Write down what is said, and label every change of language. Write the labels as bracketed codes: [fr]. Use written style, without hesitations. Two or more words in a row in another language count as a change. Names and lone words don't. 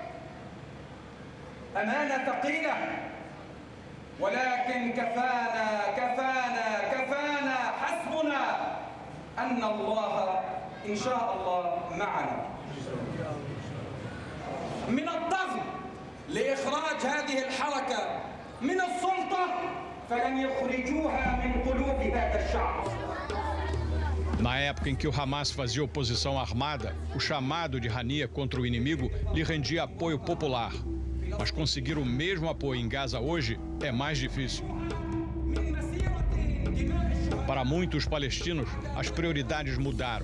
[ar] أمانة ثقيلة، ولكن كفانا حسبنا أن الله إن شاء الله معنا. من الضغط لإخراج هذه الحركة من السلطة فلن يخرجوها من قلوب هذا الشعب. [pt] Na época em que o Hamas fazia oposição armada, o chamado de Haniyeh contra o inimigo lhe rendia apoio popular. Mas conseguir o mesmo apoio em Gaza hoje é mais difícil. Para muitos palestinos, as prioridades mudaram.